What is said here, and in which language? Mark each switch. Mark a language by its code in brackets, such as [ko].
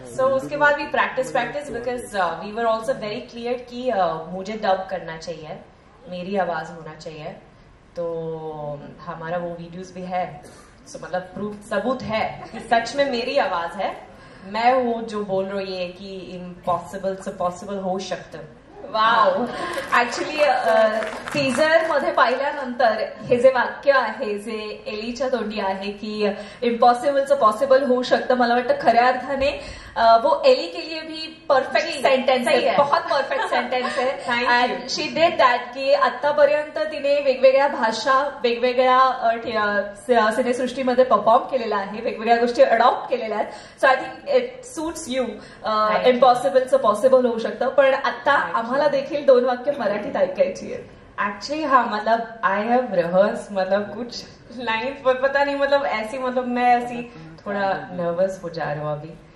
[hi] सो उसके बाद भी practice [en] because we were also very clear [hi] कि मुझे डब करना चाहिए, मेरी आवाज होना चाहिए. तो हमारा वो वीडियोस भी है. सो मतलब प्रूफ, सबूत है कि सच में मेरी आवाज है. मैं वो जो बोल रही है कि इम्पॉसिबल से पॉसिबल [mr] होऊ शकतं. वाव. ऍक्च्युली टीजर मध्ये पाहिल्यानंतर हे जे वाक्य आहे जे एलीच्या तोंडी आहे की इम्पॉसिबलचं पॉसिबल होऊ शकतं, मला वाटतं खऱ्या अर्थाने [hi] वो एली के लिए भी परफेक्ट सेंटेन्स है. बहुत परफेक्ट सेंटेन्स है. [en] and she did that [mr] की आतापर्यंत तिने वेगवेगळ्या भाषा, वेगवेगळ्या सिनेसृष्टीमध्ये परफॉर्म केलेला आहे, वेगवेगळ्या गोष्टी अडॉप्ट केलेल्या आहेत. [en] So I think it suits you. [mr] इम्पॉसिबलचं possible होऊ शकतं. पण आता आम्हाला देखील 2 वाक्य मराठीत ऐकायची आहेत. [hi] एक्चुअली हाँ, मतलब [en] I have rehearse [hi] मतलब कुछ लाइन्स, पर पता नहीं मतलब ऐसी, मतलब मैं ऐसी थोड़ा नर्वस हो जा रहा हूँ अभी.